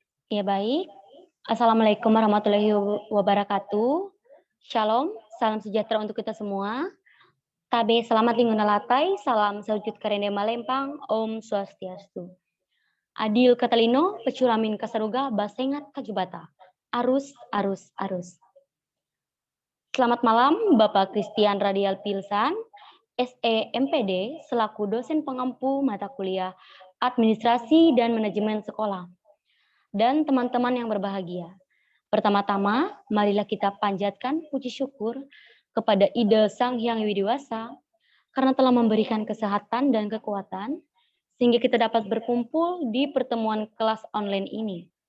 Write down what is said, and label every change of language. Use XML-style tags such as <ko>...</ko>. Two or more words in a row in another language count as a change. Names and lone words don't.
<id>Ya baik.</id> <ar>السلام عليكم ورحمة الله وبركاته.</ar> <id>Shalom, salam sejahtera untuk kita semua.</id> <nij>Tabe selamat lingkungan latai, salam sawujud karende malempang,</nij> <ban>Om Swastiastu.</ban> <knx>Adil Katalino, pecuramin kasaruga, basengat kajubata. Arus, arus, arus.</knx> <id>Selamat malam, Bapak Christian Radial Pilsan, SEMPD, selaku dosen pengampu mata kuliah Administrasi dan Manajemen Sekolah. Dan teman-teman yang berbahagia. Pertama-tama, marilah kita panjatkan puji syukur kepada Ida Sang Hyang Widiwasa karena telah memberikan kesehatan dan kekuatan sehingga kita dapat berkumpul di pertemuan kelas online ini.</id>